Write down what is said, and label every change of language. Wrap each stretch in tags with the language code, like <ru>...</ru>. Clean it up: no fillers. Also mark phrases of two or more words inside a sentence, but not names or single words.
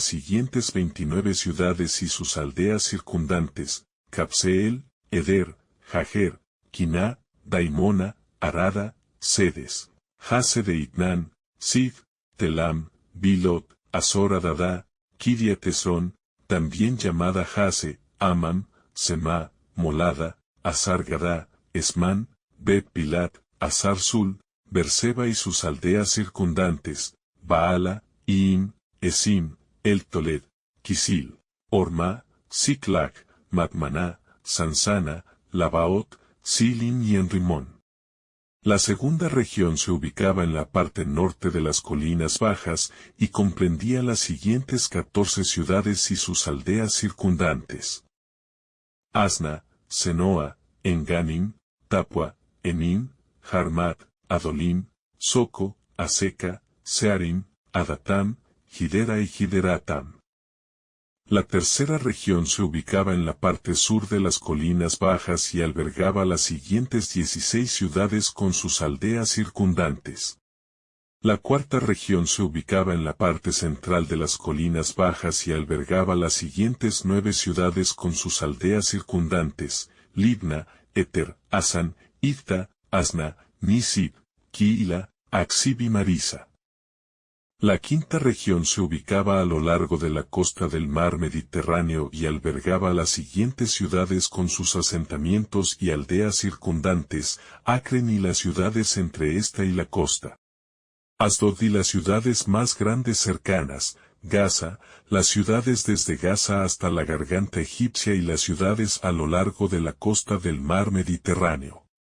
<es>siguientes 29 ciudades y sus aldeas circundantes: Cabseel, Eder, Jajer, Quiná, Daimona, Arada, Sedes, Jase de Itnán, Sif, Telam, Bilot, Azor Adadá, Kiriat Esron, también llamada Jase, Amam, Semá, Molada, Azar Gadá, Esmán, Bet Pilat, Azar Sul, Berseba y sus aldeas circundantes, Baala, Iim, Esim, El Toled, Kisil, Orma, Siklag, Madmaná, Sansana, Labaot, Silim y Enrimón. La segunda región se ubicaba en la parte norte de las colinas bajas y comprendía las siguientes 14 ciudades y sus aldeas circundantes: Asna, Senoa, Enganim, Tapua, Enim, Jarmat, Adolim, Soco, Aseca, Searim, Adatam, Gidera y Gideratam. La tercera región se ubicaba en la parte sur de las colinas bajas y albergaba las siguientes 16 ciudades con sus aldeas circundantes. La cuarta región se ubicaba en la parte central de las colinas bajas y albergaba las siguientes 9 ciudades con sus aldeas circundantes: Libna, Eter, Asan, Ifta, Asna, Nisib, Kiila, Aksib y Marisa. La quinta región se ubicaba a lo largo de la costa del mar Mediterráneo y albergaba las siguientes ciudades con sus asentamientos y aldeas circundantes: Acren y las ciudades entre esta y la costa, Asdod y las ciudades más grandes cercanas, Gaza, las ciudades desde Gaza hasta la garganta egipcia y las ciudades a lo largo de la costa del mar Mediterráneo.</es>